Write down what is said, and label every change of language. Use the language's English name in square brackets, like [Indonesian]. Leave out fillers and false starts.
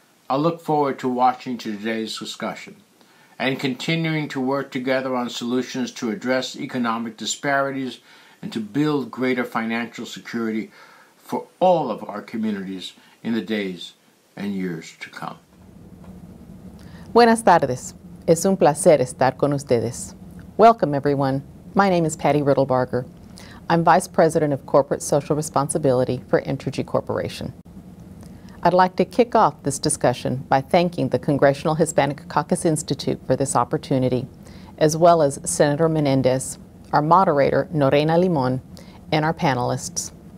[English] I look forward to watching today's discussion and continuing to work together on solutions to address economic disparities and to build greater financial security for all of our communities in the days and years to come. [Spanish] Buenas tardes. Es un placer estar con ustedes. [English] Welcome, everyone. My name is Patty Ridelbarger. I'm Vice President of Corporate Social Responsibility for Entergy Corporation. I'd like to kick off this discussion by thanking the Congressional Hispanic Caucus Institute for this opportunity, as well as Senator Menendez, our moderator, Norena Limon, and our panelists.